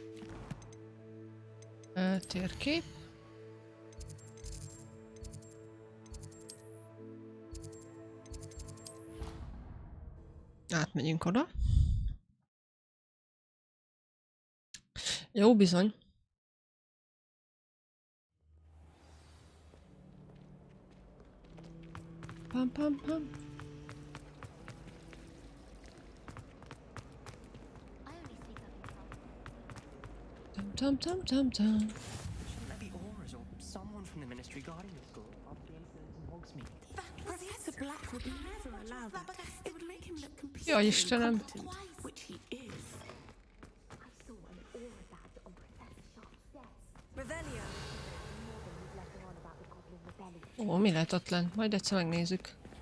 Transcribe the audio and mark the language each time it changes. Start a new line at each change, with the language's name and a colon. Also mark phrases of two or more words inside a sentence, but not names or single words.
Hungarian: Térkép. Átmegyünk oda. Jó, bizony. Pam, pam, pam. Tam, tam, tam, tam.
English: Shouldn't there be auras or someone from the ministry guarding the school after the incident in Hogsmeade? Professor Black would never allow that. It would make him look completely
Hungarian: Jaj, Istenem.
English: incompetent, which he is. I saw an aura badge on Professor Sharp's desk. Revelio. Morgan was letting on about the Goblin Rebellion.
Hungarian: Ó, mi lehet ott lent? Majd egyszer megnézzük.